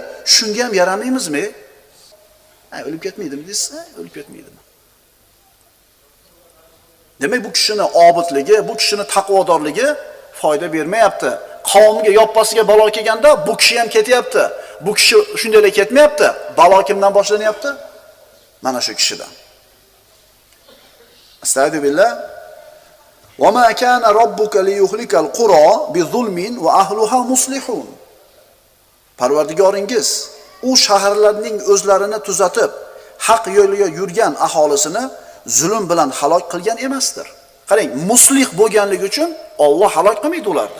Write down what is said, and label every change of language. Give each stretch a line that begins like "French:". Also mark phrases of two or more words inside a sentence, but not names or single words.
Uzbek: Shunga ham yaramaymizmi? O'lib ketmaydimi desa, o'lib ketmaydimi? Demak, bu kishini obidligi, bu kishini taqvodorligi foyda bermayapti. Qavmiga yoppasiga balo kelganda bu kishi ham ketyapti. Bu kishi shundaylar ketmayapti. Balo kimdan boshlanyapti? Mana shu kishidan. Astagfirullah.
Arabic: وما كان ربك ليهلك القرى بظلم وأهلها مصلحون.
Uzbek: Parvardigoringiz u shaharlarning o'zlarini tuzatib, haq yo'liga yurgan aholisini zulm bilan halok qilgan emasdir. Qarang, muslih bo'lganligi uchun Alloh halok qilmaydi ularni.